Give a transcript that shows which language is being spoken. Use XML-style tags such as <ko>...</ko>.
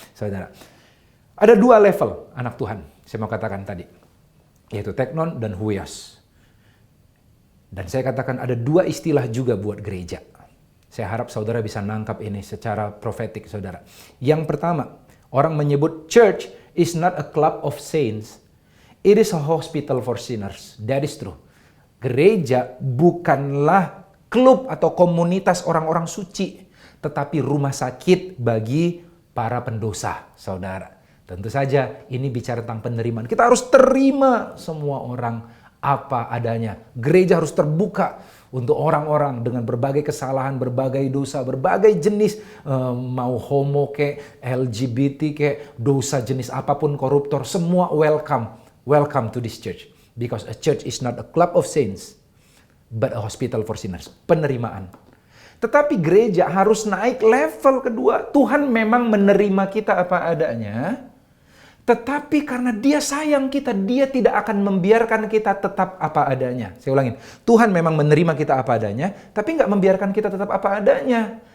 <id>Saudara, ada dua level anak Tuhan. Saya mau katakan tadi, yaitu teknon dan huios. Dan saya katakan ada dua istilah juga buat gereja. Saya harap saudara bisa nangkap ini secara profetik, saudara. Yang pertama, orang menyebut</id> <en>church is not a club of saints. It is a hospital for sinners. That is true.</en> <id>Gereja bukanlah klub atau komunitas orang-orang suci, tetapi rumah sakit bagi para pendosa, saudara. Tentu saja ini bicara tentang penerimaan. Kita harus terima semua orang apa adanya. Gereja harus terbuka untuk orang-orang dengan berbagai kesalahan, berbagai dosa, berbagai jenis, mau homo kayak LGBT kayak dosa jenis apapun, koruptor, semua welcome.</id> <en>Welcome to this church. Because a church is not a club of saints, but a hospital for sinners.</en> <id>Penerimaan. Tetapi gereja harus naik level kedua. Tuhan memang menerima kita apa adanya. Tetapi karena dia sayang kita, dia tidak akan membiarkan kita tetap apa adanya. Saya ulangin. Tuhan memang menerima kita apa adanya, tapi nggak membiarkan kita tetap apa adanya.</id>